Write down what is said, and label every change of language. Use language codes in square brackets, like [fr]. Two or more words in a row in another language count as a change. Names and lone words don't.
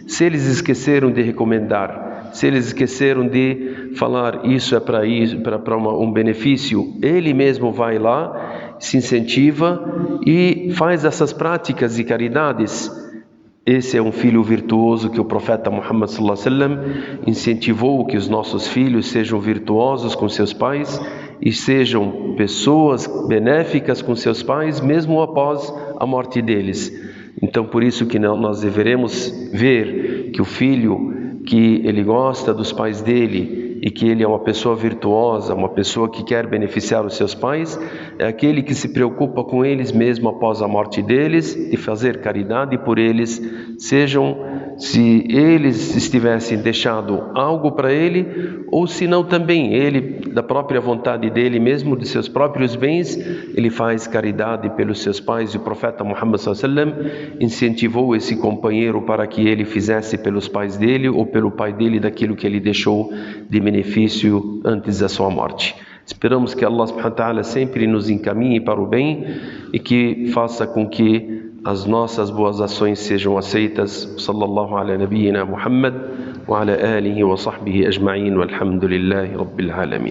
[pt] Se eles esqueceram de recomendar, se eles esqueceram de falar isso é para um benefício, ele mesmo vai lá, se incentiva e faz essas práticas de caridades. Esse é um filho virtuoso que o profeta Muhammad [ar] صلى الله عليه وسلم [pt] incentivou que os nossos filhos sejam virtuosos com seus pais e sejam pessoas benéficas com seus pais, mesmo após a morte deles. Então, por isso que nós deveremos ver que o filho que ele gosta dos pais dele e que ele é uma pessoa virtuosa, uma pessoa que quer beneficiar os seus pais, é aquele que se preocupa com eles mesmo após a morte deles, de fazer caridade por eles, se eles estivessem deixado algo para ele, ou se não também ele, da própria vontade dele mesmo, de seus próprios bens, ele faz caridade pelos seus pais. E o profeta Muhammad [ar] صلى الله عليه وسلم [pt] incentivou esse companheiro para que ele fizesse pelos pais dele ou pelo pai dele daquilo que ele deixou de benefício antes da sua morte. Esperamos que Allah [ar] سبحانه وتعالى [pt] sempre nos encaminhe para o bem e que faça com que as nossas boas ações sejam aceitas. [ar] صلى الله على نبينا محمد وعلى آله وصحبه أجمعين والحمد لله رب العالمين.